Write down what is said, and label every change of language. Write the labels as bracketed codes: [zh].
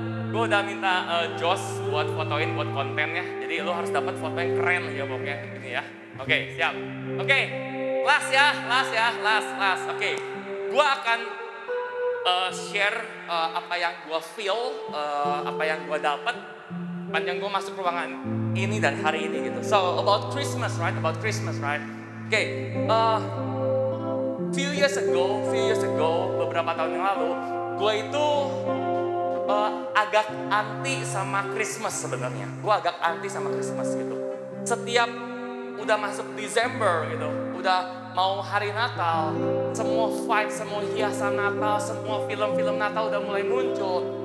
[id] Gue udah minta Josh buat fotoin buat kontennya, jadi lo harus dapat foto yang keren ya pokoknya ini ya. Oke, siap. Oke, last ya. Oke, gue akan share apa yang gue feel, apa yang gue dapat panjang gue masuk ruangan ini dan hari ini gitu. [en] So about Christmas, right? [id] Oke, [en] few years ago, [id] beberapa tahun yang lalu, gue itu agak anti sama Christmas sebenarnya. Gue agak anti sama Christmas gitu. Setiap udah masuk Desember gitu, udah mau hari Natal, semua vibe, semua hiasan Natal, semua film-film Natal udah mulai muncul.